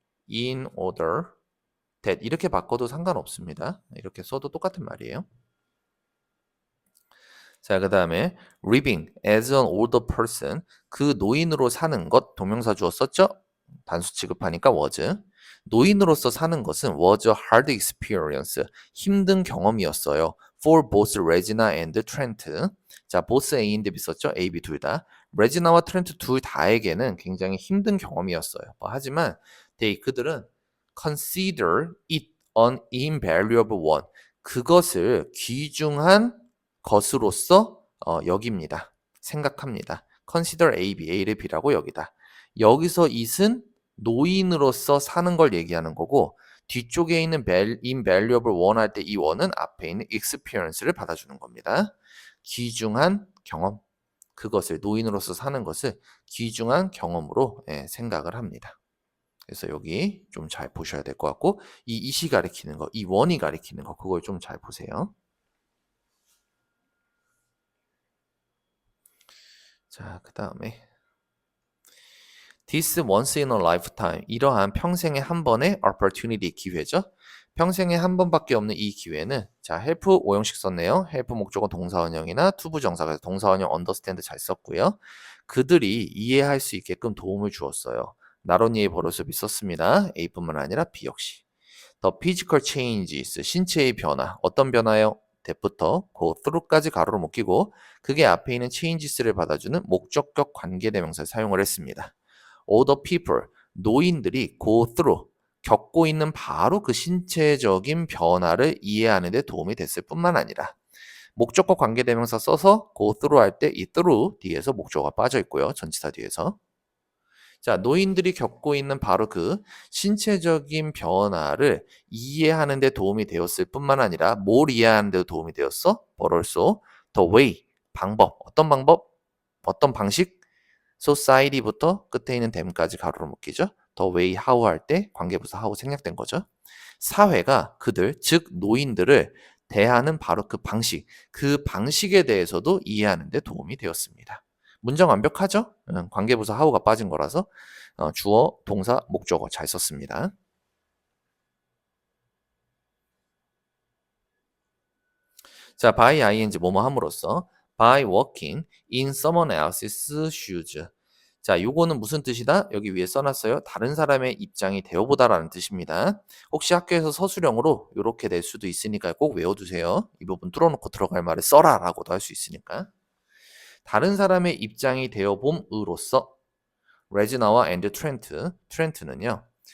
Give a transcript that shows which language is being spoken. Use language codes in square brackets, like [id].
[ko] in order that 이렇게 바꿔도 상관없습니다. 이렇게 써도 똑같은 말이에요. 자, 그 다음에 [en] living as an older person [ko] 그 노인으로 사는 것 동명사 주어 썼죠? 단수 취급하니까 was 노인으로서 사는 것은 [en] was a hard experience. [ko] 힘든 경험이었어요. [en] For both Regina and Trent. 자, both A and B [ko] 썼죠? A, B 둘 다. 레지나와 트렌트 둘 다에게는 굉장히 힘든 경험이었어요. 하지만 그들은 [en] consider it an invaluable one. [ko] 그것을 귀중한 것으로서 여깁니다. 생각합니다. consider A, B, A를 B라고 여기다. 여기서 it은 노인으로서 사는 걸 얘기하는 거고 뒤쪽에 있는 invaluable one 할 때 이 one은 앞에 있는 experience를 받아주는 겁니다. 귀중한 경험. 그것을 노인으로서 사는 것을 귀중한 경험으로 생각을 합니다. 그래서 여기 좀 잘 보셔야 될 것 같고 이 it이 가리키는 거, 이 one이 가리키는 거 그걸 좀 잘 보세요. 자, 그 다음에 [en] This once in a lifetime. [ko] 이러한 평생에 한 번의 opportunity 기회죠. 평생에 한 번밖에 없는 이 기회는 자, help 5형식 썼네요. help 목적어 동사원형이나 투부정사가 동사원형 understand 잘 썼고요. 그들이 이해할 수 있게끔 도움을 주었어요. 나론이의 버릇을 썼습니다. A뿐만 아니라 B 역시. [en] The physical changes, [ko] 신체의 변화. 어떤 변화요? that부터 go through까지 가로로 묶이고 그게 앞에 있는 changes를 받아주는 목적격 관계대명사를 사용을 했습니다. All the people, 노인들이 go through, 겪고 있는 바로 그 신체적인 변화를 이해하는 데 도움이 됐을 뿐만 아니라 목적과 관계대명사 써서 go through 할 때 이 through 뒤에서 목적어가 빠져 있고요. 전치사 뒤에서. 자, 노인들이 겪고 있는 바로 그 신체적인 변화를 이해하는 데 도움이 되었을 뿐만 아니라 뭘 이해하는 데도 도움이 되었어? [en] But also the way, 방법. [ko] 어떤 방법? 어떤 방식? society부터 끝에 있는 them까지 가로로 묶이죠. the way how 할 때 관계부사 how 생략된 거죠. 사회가 그들, 즉 노인들을 대하는 바로 그 방식, 그 방식에 대해서도 이해하는 데 도움이 되었습니다. 문장 완벽하죠? 관계부사 how가 빠진 거라서 주어, 동사, 목적어 잘 썼습니다. [en] 자, by ing [ko] 뭐뭐 함으로써 [en] by walking in someone else's shoes. [ko] 자, 요거는 무슨 뜻이다? 여기 위에 써놨어요. 다른 사람의 입장이 되어보다라는 뜻입니다. 혹시 학교에서 서술형으로 이렇게 낼 수도 있으니까 꼭 외워두세요. 이 부분 뚫어놓고 들어갈 말을 써라라고도 할 수 있으니까. 다른 사람의 입장이 되어봄으로써 레지나와 앤드 트렌트는요.